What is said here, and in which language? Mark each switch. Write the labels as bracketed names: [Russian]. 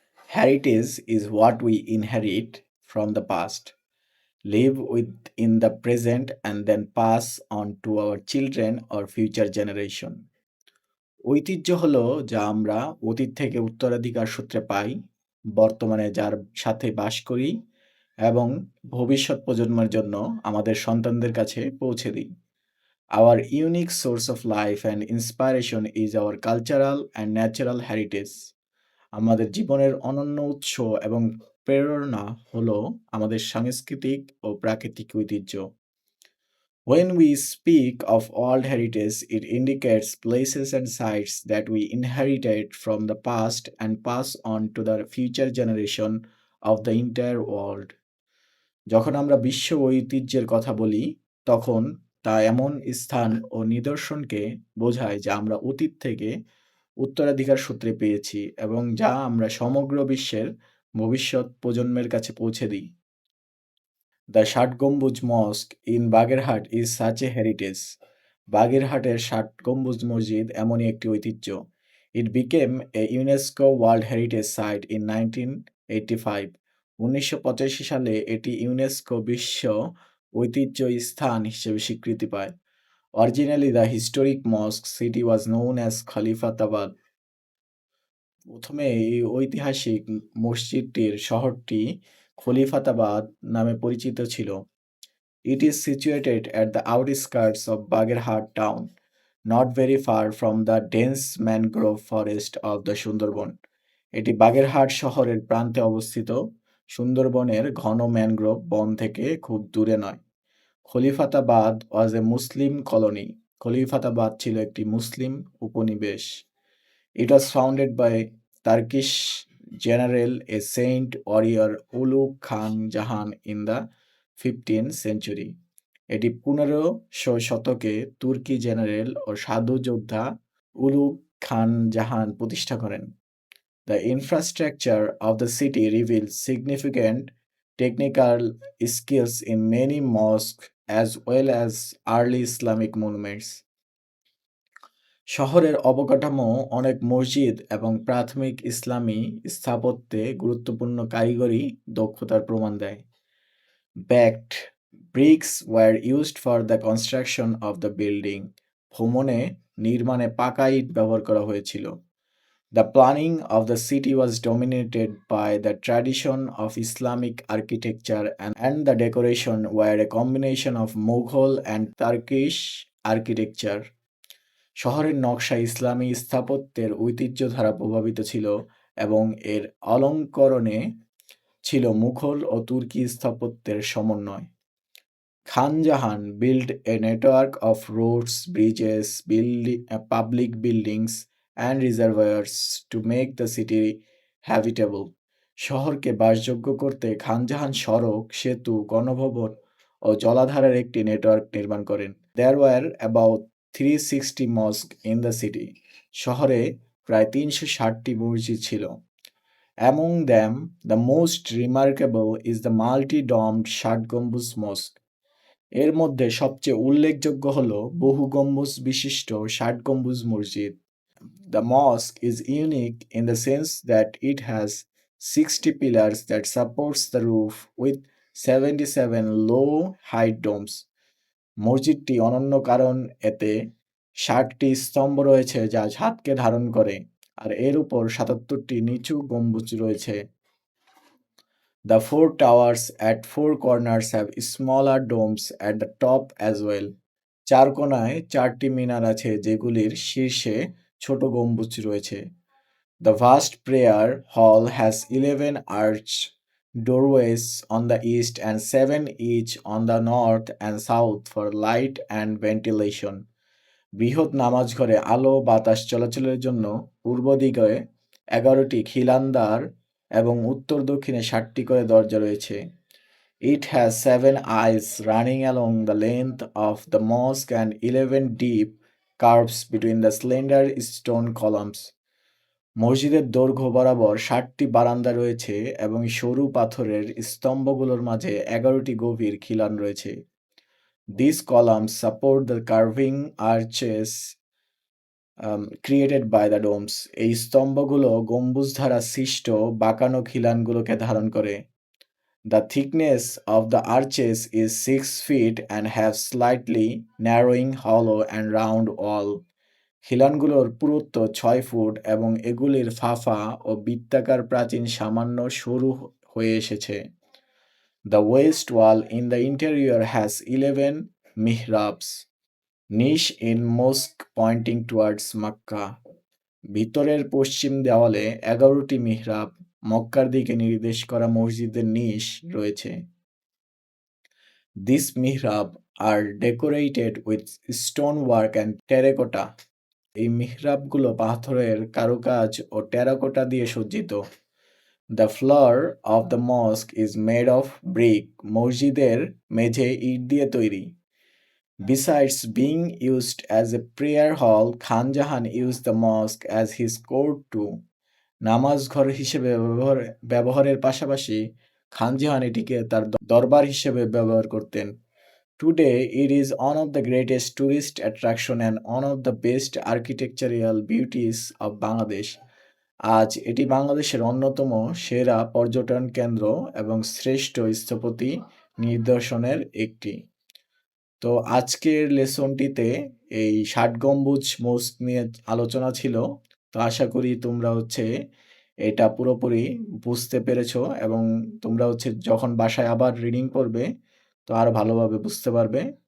[English] Heritage is what we inherit from the past, live with in the present, and then pass on to our children or future generation. [Bangla] ঐতিহ্য হলো যা আমরা অতীত থেকে উত্তরাধিকার সূত্রে পাই, বর্তমানে যার সাথে বাস করি এবং ভবিষ্যৎ প্রজন্মের জন্য আমাদের সন্তানদের কাছে পৌঁছে দিই। [English] Our unique source of life and inspiration is our cultural and natural heritage. [Bangla] আমাদের জীবনের অনন্য উৎস এবং প্রেরণা হলো আমাদের সাংস্কৃতিক ও প্রাকৃতিক ঐতিহ্য। [English] When we speak of world heritage, it indicates places and sites that we inherited from the past and pass on to the future generation of the entire world. [Bangla] যখন আমরা বিশ্ব ঐতিহ্যের কথা বলি, তখন তা এমন স্থান ও নিদর্শনকে বোঝায় যা আমরা অতীত থেকে উত্তরাধিকার সূত্রে পেয়েছি এবং যা আমরা সমগ্র বিশ্বের ভবিষ্যৎ প্রজন্মের কাছে পৌঁছে দিই। [English] The Shat Gombuj mosque in Bagerhat is such a heritage. [Bangla] বাগেরহাটের ষাট গম্বুজ মসজিদ এমনই একটি ঐতিহ্য। [English] It became a UNESCO world heritage site in 1985। [Bangla] 1985 সালে এটি ইউনেস্কো বিশ্ব ঐতিহ্য স্থান হিসেবে স্বীকৃতি পায়। [English] Originally the historic mosque city was known as Khalifatabad. [Bangla] প্রথমে এই ঐতিহাসিক মসজিদটির শহরটি খলিফাতাবাদ নামে পরিচিত ছিল। [English] It is situated at the outskirts of Bagherhat town, not very far from the dense mangrove forest of the Sundarban. [Bangla] এটি বাগেরহাট শহরের প্রান্তে অবস্থিত, সুন্দরবনের ঘন ম্যানগ্রোভ বন থেকে খুব দূরে নয়। [English] Khalifatabad was a Muslim colony. [Bangla] খলিফাতাবাদ ছিল একটি মুসলিম উপনিবেশ। [English] It was founded by Turkish general a saint warrior Ulugh Khan Jahan in the 15th century. [Bangla] এটি 1500 শতকে তুর্কি জেনারেল ও সাধু যোদ্ধা উলুগ খান জাহান প্রতিষ্ঠা করেন। [English] The infrastructure of the city reveals significant technical skills in many mosques as well as early Islamic monuments. [Bangla] শহরের অবকাঠামো অনেক মসজিদ এবং প্রাথমিক ইসলামী স্থাপত্যে গুরুত্বপূর্ণ কারিগরি দক্ষতার প্রমাণ দেয়। [English] Baked bricks were used for the construction of the building. [Bangla] ভবনে নির্মাণে পাকা ইট ব্যবহার করা হয়েছিল। [English] The planning of the city was dominated by the tradition of Islamic architecture and the decoration were a combination of Mughal and Turkish architecture. [Bangla] শহরের নকশা ইসলামী স্থাপত্যের ঐতিহ্য দ্বারা প্রভাবিত ছিল এবং এর অলঙ্করণে ছিল মুঘল ও তুর্কি স্থাপত্যের সমন্বয়। [English] Khan Jahan built a network of roads, bridges, public buildings and reservoirs to make the city habitable. [Bangla] শহরকে বাসযোগ্য করতে খানজাহান সড়ক, সেতু, গণভবন ও জলাধারের একটি নেটওয়ার্ক নির্মাণ করেন। [English] There were about 360 mosques in the city. [Bangla] শহরে প্রায় 360টি মসজিদ ছিল। [English] Among them, the most remarkable is the multi-domed Shat Gombuj mosque. [Bangla] এর মধ্যে সবচেয়ে উল্লেখযোগ্য হল বহু গম্বুজ বিশিষ্ট ষাট গম্বুজ মসজিদ। [English] The mosque is unique in the sense that it has 60 pillars that supports the roof with 77 low height domes. [Bangla] মসজিদটি অনন্য কারণ এতে 60টি স্তম্ভ রয়েছে যা ছাদকে ধারণ করে, আর এর উপর 77টি নিচু গম্বুজ রয়েছে। [English] The four towers at four corners have smaller domes at the top as well. [Bangla] চার কোণায় 4টি মিনার আছে যেগুলির শীর্ষে ছোট গম্বুজ রয়েছে। [English] The vast prayer hall has 11 arched doorways on the east and 7 each on the north and south for light and ventilation. [Bangla] বৃহৎ নামাজ ঘরে আলো বাতাস চলাচলের জন্য পূর্ব দিকে 11টি খিলান দ্বার এবং উত্তর দক্ষিণে 7টি করে দরজা রয়েছে। [English] It has 7 eyes running along the length of the mosque and 11 deep curves between the slender stone columns. [Bangla] মসজিদের দৈর্ঘ্য বরাবর 7টি বারান্দা রয়েছে এবং সরু পাথরের স্তম্ভগুলোর মাঝে 11টি গভীর খিলান রয়েছে। [English] These columns support the curving arches created by the domes. [Bangla] এই স্তম্ভগুলো গম্বুজ দ্বারা সৃষ্ট বাঁকানো খিলানগুলোকে ধারণ করে। [English] The thickness of the arches is 6 feet and have slightly narrowing hollow and round wall. [Bangla] খিলানগুলোর পুরুত্ব 6 foot এবং এগুলির ফাঁপা ও বৃত্তাকার প্রাচীন সামান্য সরু হয়ে এসেছে। [English] The west wall in the interior has 11 mihrabs, niche in mosque pointing towards Makkah. [Bangla] ভিতরের পশ্চিম দেওয়ালে 11টি মিহরাব, মক্কার দিকে নির্দেশ করা মসজিদের নিশ রয়েছে। [English] These mihrab are decorated with stonework and terracotta. [Bangla] এই মিহরাবগুলো পাথরের কারুকাজ ও টেরাকোটা দিয়ে সজ্জিত। [English] The floor of the mosque is made of brick. [Bangla] মসজিদের মেঝে ইট দিয়ে তৈরি। [English] Besides being used as a prayer hall, Khan Jahan used the mosque as his court too. [Bangla] নামাজ ঘর হিসেবে ব্যবহারের পাশাপাশি খান জাহান এটিকে তার দরবার হিসেবে ব্যবহার করতেন। [English] Today, it is one of the greatest tourist attraction and one of the best architectural beauties of Bangladesh. [Bangla] আজ এটি বাংলাদেশের অন্যতম সেরা পর্যটন কেন্দ্র এবং শ্রেষ্ঠ স্থপতি নিদর্শনের একটি। তো আজকের লেসনটিতে এই 60 গম্বুজ মসজিদ নিয়ে আলোচনা ছিল। তো আশা করি তোমরা এটা পুরোপুরি বুঝতে পেরেছো এবং তোমরা যখন বাসায় আবার রিডিং করবে তো আরো ভালোভাবে বুঝতে পারবে।